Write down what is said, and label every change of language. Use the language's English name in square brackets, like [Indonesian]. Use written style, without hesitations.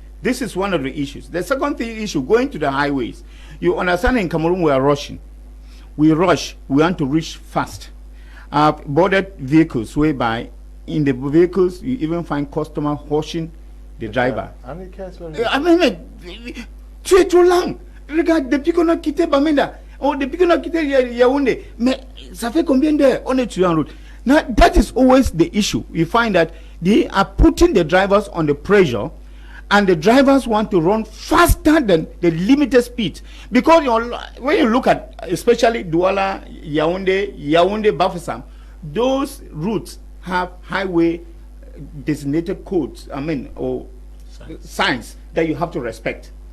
[English] This is one of the issues. The second issue, going to the highways. You understand in Cameroon we are rushing. We rush, we want to reach fast. Boarded vehicles whereby in the vehicles you even find customer horsing the driver. And it cares very I mean, [French] tu es trop lent. Regarde, depuis qu'on a quitté Bamenda, depuis qu'on a quitté Yaoundé, mais ça fait combien d'heures on est en route? [English] Now, that is always the issue. You find that they are putting the drivers on the pressure, and the drivers want to run faster than the limited speed. Because when you look at, especially Douala, Yaoundé, Bafoussam, those routes have highway designated codes, or signs that you have to respect.